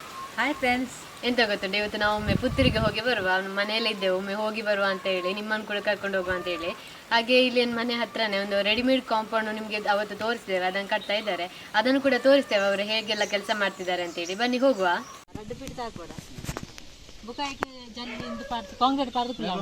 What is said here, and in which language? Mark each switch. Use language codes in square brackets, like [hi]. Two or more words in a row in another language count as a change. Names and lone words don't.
[en] Hi friends, [kn] ಎಂತ ಗೊತ್ತುಂಟು, ಇವತ್ತು ನಾವು ಒಮ್ಮೆ ಪುತ್ತೂರಿಗೆ ಹೋಗಿ ಬರುವ, ಮನೆಯಲ್ಲೇ ಇದ್ದೇವೆ, ಒಮ್ಮೆ ಹೋಗಿ ಬರುವ ಅಂತ ಹೇಳಿ, ನಿಮ್ಮನ್ನು ಕೂಡ ಕರ್ಕೊಂಡು ಹೋಗುವ ಅಂತ ಹೇಳಿ. ಹಾಗೆ ಇಲ್ಲಿ ಮನೆ ಹತ್ರನೇ ಒಂದು [en] readymade compound [kn] ನಿಮಗೆ ಅವತ್ತು ತೋರಿಸ್ತೇವೆ, ಅದನ್ನು ಕಟ್ತಾ ಇದ್ದಾರೆ, ಅದನ್ನು ಕೂಡ ತೋರಿಸ್ತೇವೆ ಅವರು ಹೇಗೆಲ್ಲ ಕೆಲಸ ಮಾಡ್ತಿದ್ದಾರೆ ಅಂತ ಹೇಳಿ. ಬನ್ನಿ ಹೋಗುವ. [tcy] ರಡ್ಡು ಪಿಡಿತ ಹಾಕೋಡ ಬುಕಾಯಿಗೆ ಜಲ್ಲಿ ಇಂದು ಪಾರ್ದು ಕಾಂಕ್ರೀಟ್ ಪಾರ್ದು